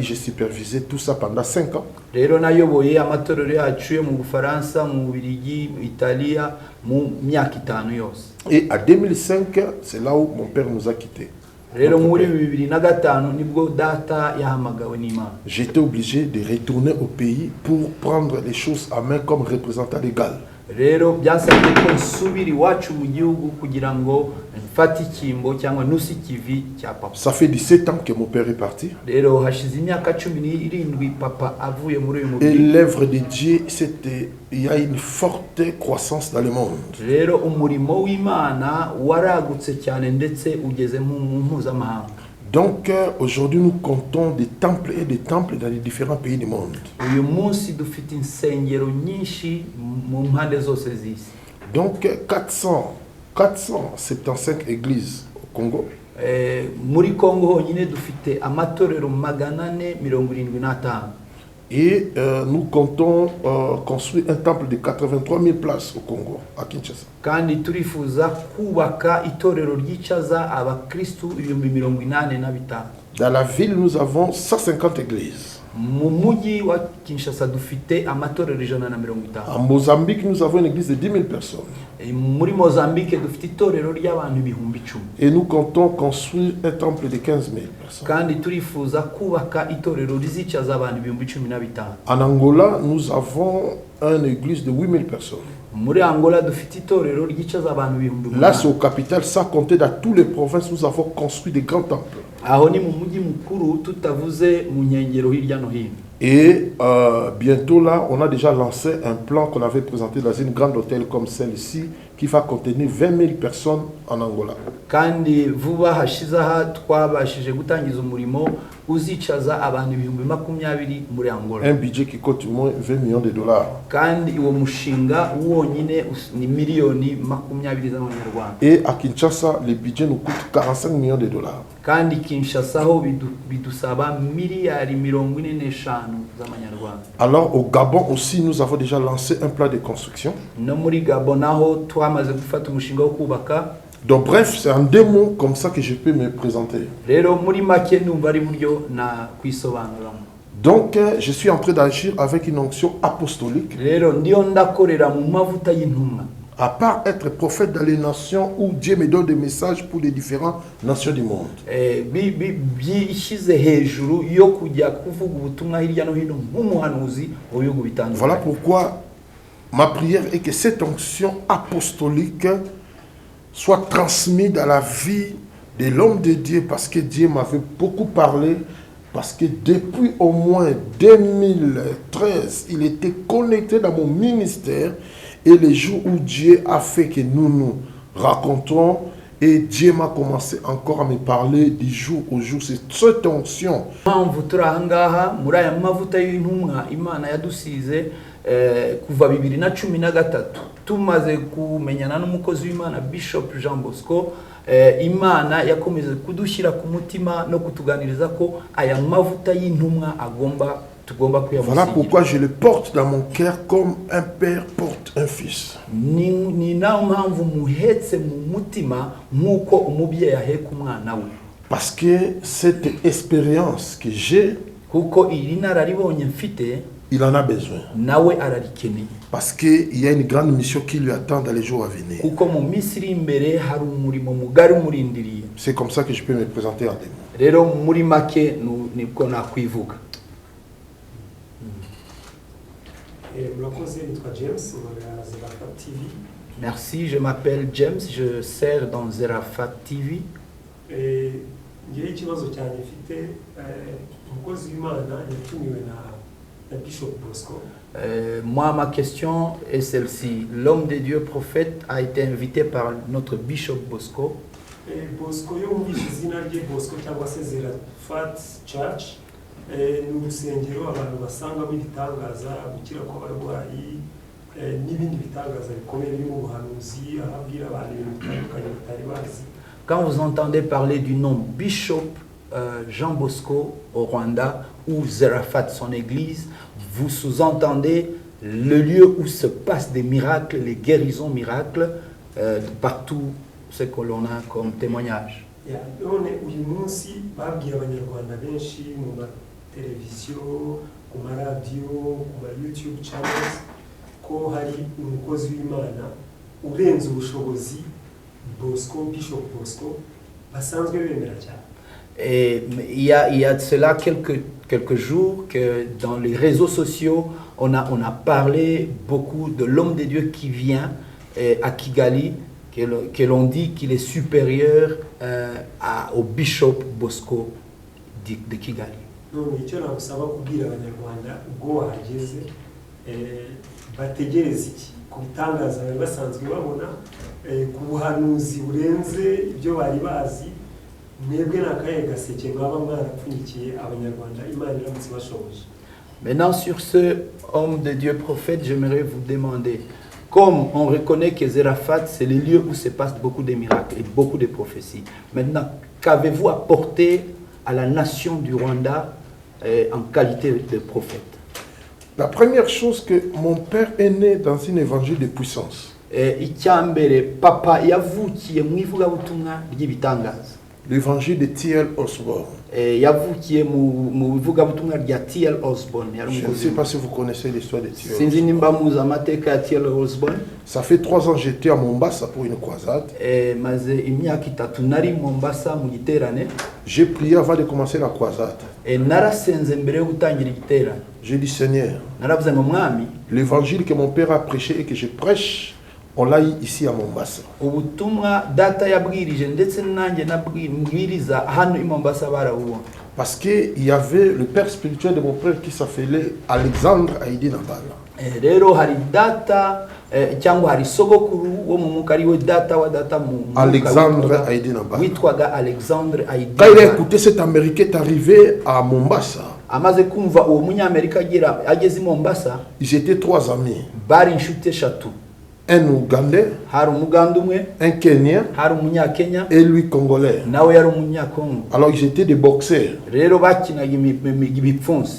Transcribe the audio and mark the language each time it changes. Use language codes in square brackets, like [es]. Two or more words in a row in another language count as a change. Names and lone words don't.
[fr] J'ai supervisé tout ça pendant 5 ans. [rw] Rero nayoboye amatorero yacu yo mu Bufaransa, mu Bubiligi, Italia mu myaka 5 yose. [fr] Et à 2005, c'est là où mon père nous a quittés. [rw] Rero muri 2005 nibwo data yahamagawe n'Imana. [fr] J'étais obligé de retourner au pays pour prendre les choses à main comme représentant légal. [rw] Rero byasabye ko nsubira iwacu mu gihugu kugira ngo mfate ikimbo cyangwa nusi kivi cya papa. [fr] Ça fait 17 ans que mon père est parti. [rw] Rero hashize imyaka 17 papa avuye muri uyu [fr] Et [rw] mubiri. [fr] l'œuvre de Dieu, il y a une forte croissance dans le monde. [rw] Rero umurimo w'Imana waragutse cyane ndetse ugeze mu mpuzamahanga. [fr] Donc aujourd'hui nous comptons des temples et des temples dans les différents pays du monde. [rw] Uyu munsi dufite insengero nyinshi mu mpande zose z'isi. [fr] Donc 475 églises au Congo. [rw] Muri Congo honyine dufite amatorero 475. [fr] Et nous comptons construire un temple de 83 000 places au Congo, à Kinshasa. [rw] kandi turifuza kubaka itorero ryicaza abakristu 85,000. [fr] Dans la ville, nous avons 150 églises. [rw] Mu mujyi wa Kinshasa dufite amatorero 150. [fr] En Mozambique, nous avons une église de 10 000 personnes. [rw] Muri Mozambique dufite itorero ry'abantu 10,000. [fr] Et nous comptons construire un temple de 15 000 personnes. [rw] kandi turifuza kubaka itorero rizicaza abantu 15,000. [fr] En Angola, nous avons une église de 8 000 personnes. [rw] Muri Angola dufite itorero ryicaza abantu 10,000. [fr] Là, c'est au capital, sans compter dans toutes les provinces, nous avons construit des grands temples. [rw] aho ni mu mujyi mukuru tutavuze mu nkengero hirya no hino. [fr] Et bientôt là, on a déjà lancé un plan qu'on avait présenté dans une grande hôtel comme celle-ci, qui va contenir 20 000 personnes en Angola. [rw] kandi vuba hashize aha twabashije gutangiza umurimo uzicaza abantu 20,000 muri Angola. [fr] Un budget qui coûte au moins 20 millions de dollars. [rw] kandi uwo mushinga wonyine ni miliyoni 20 z'amanyarwanda. [fr] Et à Kinshasa, le budget nous coûte 45 millions de dollars. [rw] kandi Kinshasa ho bidusaba miliyari 45 z'amanyarwanda. [fr] Alors au Gabon aussi, nous avons déjà lancé un plan de construction. [rw] no muri Gabon naho twamaze gufata umushinga wo kubaka. [fr] Donc bref, c'est en 2 mots comme ça que je peux me présenter. [rw] rero muri make numva ari buryo na kwisobanuramo. [fr] Donc je suis en train d'agir avec une onction apostolique. [rw] rero ndiyo ndakorera mu mavuta y'intumwa. [fr] À part être prophète dans les nations où Dieu me donne des messages pour les différentes nations du monde. [rw] byishyize hejuru yo kujya kuvuga ubutumwa hirya no hino nk'umuhanuzi mu bihugu bitandukanye. [fr] Voilà pourquoi ma prière est que cette onction apostolique soit transmise dans la vie de l'homme de Dieu, parce que Dieu m'avait beaucoup parlé, parce que depuis au moins 2013, il était connecté dans mon ministère, et les jours où Dieu a fait que nous nous racontons, et Dieu m'a commencé encore à me parler du jour au jour. C'est cette onction. [rw] mpamvu turi aha ngaha muri aya mavuta y'intumwa Imana yadusize kuva 2013 tumaze kumenyana n'umukozi w'Imana Bishop Jean Bosco. Imana yakomeze kudushyira ku mutima no kutuganiriza ko aya mavuta y'intumwa tugomba kuyamusigira. [fr] Voilà pourquoi je le porte dans mon cœur comme un père porte un fils. [rw] ni nayo mpamvu muhetse mu mutima nk'uko umubyeyi aheka umwana we. [fr] Parce que cette expérience que j'ai, [rw] kuko iri nararibonye mfite [fr] il en a besoin. [rw] nawe ararikeneye. [fr] Parce qu'il y a une grande mission qui lui attend dans les jours à venir. [rw] kuko mu minsi iri imbere hari umurimo mugari umurindiriye. [fr] C'est comme ça que je peux me présenter en démon. [rw] rero muri make nibwo nakwivuga. murakoze, nitwa James wa Zerafat TV. [fr] Merci, je m'appelle James, je sers dans Zerafat TV. [rw] ngiye ikibazo cyane mfite umukozi w'Imana yatumiwe na Bishop Bosco. [fr] Moi, ma question est celle-ci. L'homme de Dieu prophète a été invité par notre Bishop Bosco. [rw] Bosco yumvise izina rye Bosco cyangwa se Zerafat Church. Ni urusengero abantu basangamo ibitangaza, gukira kw'abarwayi n'ibindi bitangaza bikomeye birimo ubuhanuzi, ababwira abantu ibintu bitandukanye batari bazi. [fr] Quand vous entendez parler du nom Bishop Jean Bosco au Rwanda ou Zerafat son église, vous sous-entendez le lieu où se passent des miracles, les guérisons miracles, partout ce que l'on a comme témoignage. [rw] none uyu munsi babwiye abanyarwanda benshi mu mateleviziyo, ku maradiyo, ku ma YouTube channels ko hari umukozi w'Imana urenze ubushobozi Bosco, Bishop Bosco basanzwe bemera cyane. [fr] Et il y a de cela quelques jours que dans les réseaux sociaux, on a parlé beaucoup de l'homme de Dieu qui vient à Kigali, que l'on dit qu'il est supérieur au Bishop Bosco de Kigali. [rw] none icyo nagusaba kubwira abanyarwanda ubwo wahageze bategereza iki ku bitangaza bari basanzwe babona, ku buhanuzi burenze ibyo bari bazi, mwebwe n'akahe gaseke mwaba mwarapfunyikiye abanyarwanda Imana iramutse bashoboje. [fr] Maintenant, sur ce homme de Dieu prophète, j'aimerais vous demander, comme on reconnaît que Zerafat, c'est le lieu où se passent beaucoup de miracles et beaucoup de prophéties. Maintenant, qu'avez-vous apporté à la nation du Rwanda en qualité de prophète? La première chose que mon père est né dans un évangile de puissance. [rw] Icyambere papa yavukiye mu ivugabutumwa ry'ibitangaza. [fr] L'évangile de T.L. Osborne. [rw] Yavukiye mu ivugabutumwa rya T.L. Osborne. [fr] Je ne sais pas si vous connaissez l'histoire de T.L. [rw] Sinzi nimba muzi amateka ya T.L. Osborne. [fr] Ça fait 3 ans que j'étais à Mombasa pour une croisade. [rw] Maze imyaka 3 nari Mombasa mu giterane. [fr] J'ai prié avant de commencer la croisade. [rw] Narasenze mbere yo gutangira igiterane. [fr] J'ai dit Seigneur, [rw] Naravuze ngo mwami, [fr] l'évangile que mon père a prêché et que je prêche, on l'a eu ici à Mombasa. [rw] ubutumwa data yabwirije ndetse nanjye nabwiriza hano i Mombasa barawubona. [fr] Parce qu'il y avait le père spirituel de mon père qui s'appelait Alexandre Aïdi Nambala. [rw] Rero hari data cyangwa hari sogokuru wo mu mwuka ari we data wa data mu [fr] Alexandre Aïdi Nambala. [rw] witwaga Alexandre Aïdi. [fr] Quand il a écouté cet Américain est arrivé à Mombasa, [rw] amaze kumva uwo munyamerika ageze i Mombasa, [fr] ils étaient 3 amis. [rw] bari inshuti eshatu. [fr] Un Ougandais, [rw] Hari umuganda umwe, [fr] un Kenyan [rw] hari umunyakenya, [fr] et lui Congolais. [rw] nawe yari umunyakongo. [fr] Alors ils étaient des boxeurs. [rw] Rero bakinaga ibipfunsi.